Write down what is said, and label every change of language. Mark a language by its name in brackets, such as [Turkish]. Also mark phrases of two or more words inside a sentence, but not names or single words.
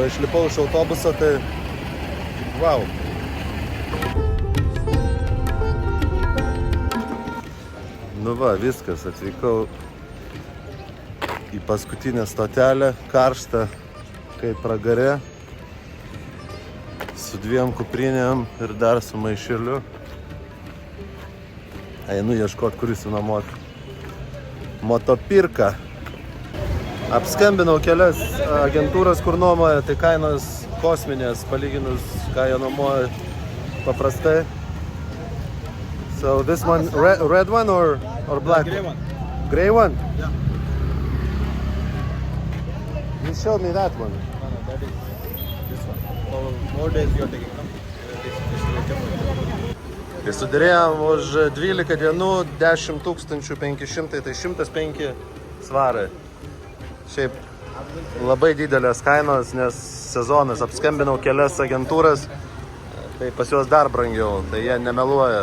[Lithuanian] Aš lipau iš autobuso, tai wow. Nu va, viskas, atvykau į paskutinę stotelę, karštą kaip pragare, su 2 kuprinėm ir dar su maišeliu. Einu ieškot, kuris nuomot motopirką. Apskambinau kelias agentūras, kur nuomoja, tai kainos kosminės, palyginus, ką jie nuomoja paprastai. [English] So this one, red one or black? Grey one. Grey one? Yeah. You showed me that one. No, that is this one. For more days you are taking, no? [Lithuanian] Tai sudarėjom už 12 dienų 10 500, tai 105 svarai. Šiaip labai didelės kainos, nes sezonas. Apskambinau kelias agentūras, tai pas juos dar brangiau, tai jie nemeluoja.